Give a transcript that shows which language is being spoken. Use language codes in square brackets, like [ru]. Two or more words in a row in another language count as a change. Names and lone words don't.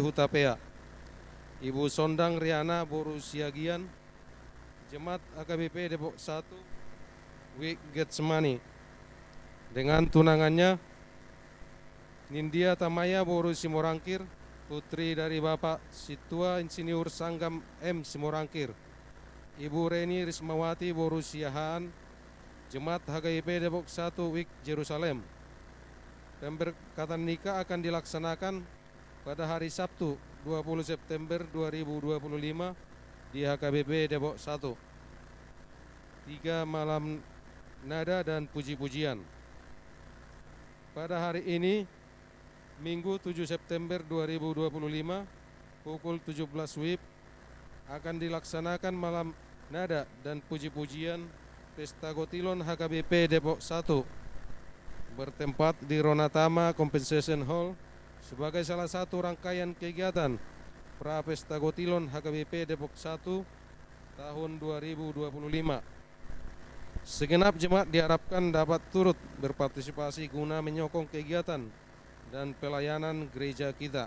[id] Hutapea, Ibu Sondang Riana Boru Siagian, Jemaat HKBP Depok 1, Wik Getsemani. Dengan tunangannya Nindya Tamaya Boru Simorangkir, putri dari Bapak Situa Insinyur Sanggam M. Simorangkir, Ibu Reni Rismawati Boru Siahaan, Jemaat HKBP Depok 1, Wik Jerusalem. Pemberkatan nikah akan dilaksanakan pada hari Sabtu 20 September 2025 di HKBP Depok 1. 3. Malam nada dan puji-pujian. Pada hari ini, Minggu 7 September 2025, pukul 17 WIB, akan dilaksanakan malam nada dan puji-pujian Pesta Gotilon HKBP Depok 1, bertempat di Ronatama Compensation Hall, sebagai salah satu rangkaian kegiatan Pra Pesta Gotilon HKBP Depok 1 tahun 2025. Segenap jemaat diharapkan dapat turut berpartisipasi guna menyokong kegiatan dan pelayanan gereja kita.